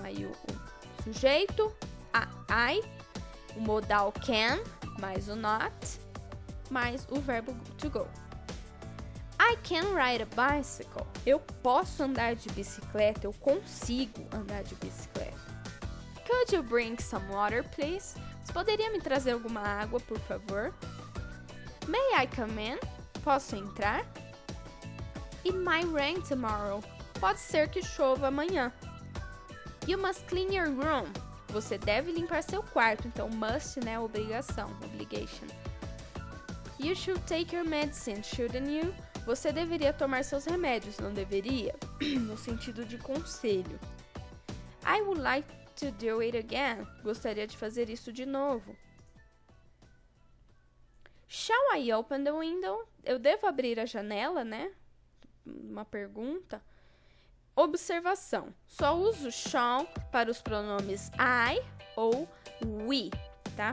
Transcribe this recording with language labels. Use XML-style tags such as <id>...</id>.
<pt>Aí o sujeito, I, o modal can, mais o not, mais o verbo to go.</pt> <en>I can ride a bicycle.</en> <pt>Eu posso andar de bicicleta, eu consigo andar de bicicleta.</pt> <en>Could you bring some water, please?</en> <pt>Você poderia me trazer alguma água, por favor?</pt> <en>May I come in?</en> <pt>Posso entrar?</pt> <en>It might rain tomorrow.</en> <pt>Pode ser que chova amanhã.</pt> <en>You must clean your room.</en> <pt>Você deve limpar seu quarto. Então, must, né? Obrigação. Obligation.</pt> <en>You should take your medicine, shouldn't you?</en> <pt>Você deveria tomar seus remédios, não deveria? No sentido de conselho.</pt> <en>I would like to do it again.</en> <pt>Gostaria de fazer isso de novo.</pt> <en>Shall I open the window?</en> <pt>Eu devo abrir a janela, né? Uma pergunta. Observação. Só uso shall para os pronomes I ou we, tá?</pt>